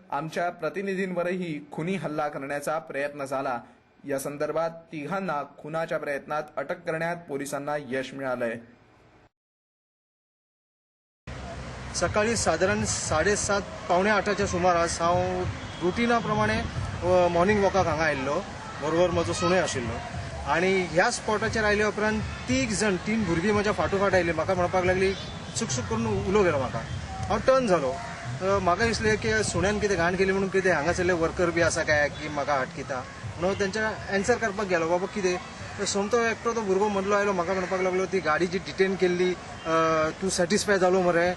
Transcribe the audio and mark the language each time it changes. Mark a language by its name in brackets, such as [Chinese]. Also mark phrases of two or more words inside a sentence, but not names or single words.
[Marathi] आमच्या प्रतिनिधींवरही खुनी हल्ला करण्याचा प्रयत्न झाला। या संदर्भात तिघांना खुनाच्या प्रयत्नात अटक करण्यात पोलिसांना यश मिळालंय। [Konkani] सकाळी साधारण 7:30 पावणे 8च्या सुमारास हांव रुटिनाप्रमाणे मॉर्निंग वॉकाक हांगा आयिल्लो, बरोबर म्हजो सुणय आशिल्लो आनी ह्या स्पॉटाचेर आयले उपरांत तीन भुरगीं म्हज्या फाटोफाट आयली। म्हाका म्हणपाक लागली चुक करून उलो गेलो म्हाका। हांव टर्न जालो, म्हाका दिसलें की सुण्यान कितें घाण केली म्हणून कितें हांगासरले वर्कर बी आसा काय की म्हाका हटकिता म्हणून तेंच्या एन्सर करपाक गेलो, बाबा कितें सोमतो एकटो तो भुरगो मदलो आयलो, म्हाका म्हणपाक लागलो ती गाडी जी डिटेन केल्ली तूं सॅटिस्फाय जालो मरे।